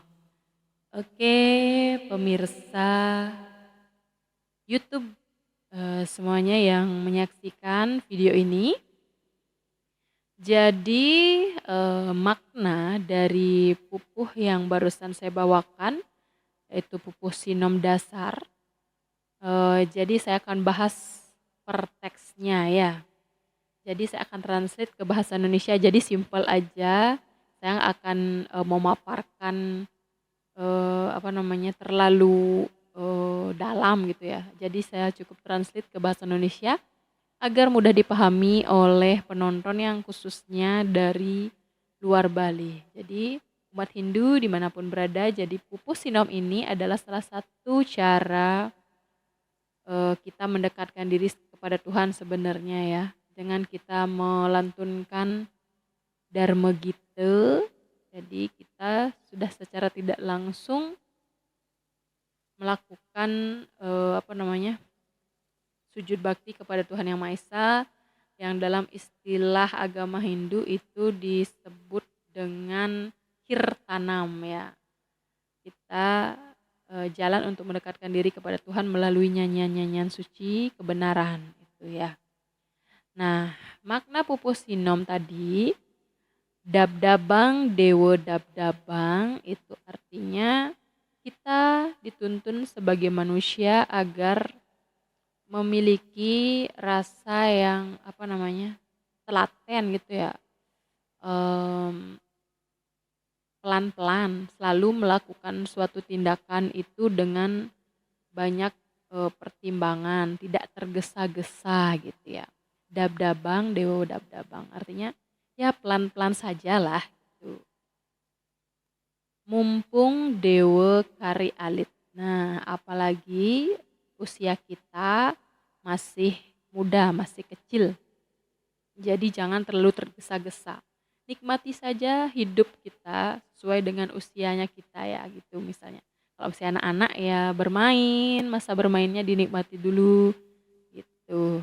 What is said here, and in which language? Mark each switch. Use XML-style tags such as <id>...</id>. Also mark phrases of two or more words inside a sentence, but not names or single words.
<id>Oke, pemirsa YouTube semuanya yang menyaksikan video ini. Jadi makna dari pupuh yang barusan saya bawakan yaitu pupuh sinom dasar. Jadi saya akan bahas per teksnya ya. Jadi saya akan translate ke bahasa Indonesia. Jadi simple aja. Saya akan memaparkan terlalu dalam gitu ya. Jadi saya cukup translate ke bahasa Indonesia agar mudah dipahami oleh penonton yang khususnya dari luar Bali. Jadi umat Hindu dimanapun berada, jadi pupuh sinom ini adalah salah satu cara kita mendekatkan diri kepada Tuhan sebenarnya ya. Dengan kita melantunkan Dharma Gita, jadi kita sudah secara tidak langsung melakukan sujud bakti kepada Tuhan Yang Maha Esa, yang dalam istilah agama Hindu itu disebut dengan kirtanam ya. Kita jalan untuk mendekatkan diri kepada Tuhan melalui nyanyian-nyanyian suci kebenaran itu ya. Nah, makna pupuh sinom tadi,</id> <ban>dabdabang dewa dabdabang</ban> <id>itu artinya kita dituntun sebagai manusia agar memiliki rasa yang telaten gitu ya, pelan-pelan selalu melakukan suatu tindakan itu dengan banyak pertimbangan, tidak tergesa-gesa gitu ya.</id> <ban>Dabdabang dewa dabdabang</ban> <id>artinya ya pelan-pelan sajalah gitu.</id> <ban>Mumpung dewa kari alit.</ban> <id>Nah, apalagi usia kita masih muda, masih kecil. Jadi jangan terlalu tergesa-gesa. Nikmati saja hidup kita sesuai dengan usianya kita ya gitu misalnya. Kalau usia anak-anak ya bermain, masa bermainnya dinikmati dulu gitu.</id>